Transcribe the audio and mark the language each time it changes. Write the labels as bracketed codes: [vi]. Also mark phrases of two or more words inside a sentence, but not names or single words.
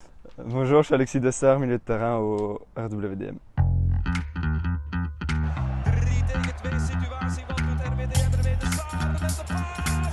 [fr] Bonjour, je suis Alexis Dessart, milieu de terrain au RWDM. [nl] 3 tegen 2 situatie, wat doet RWDM ermee? De Saar met de paas.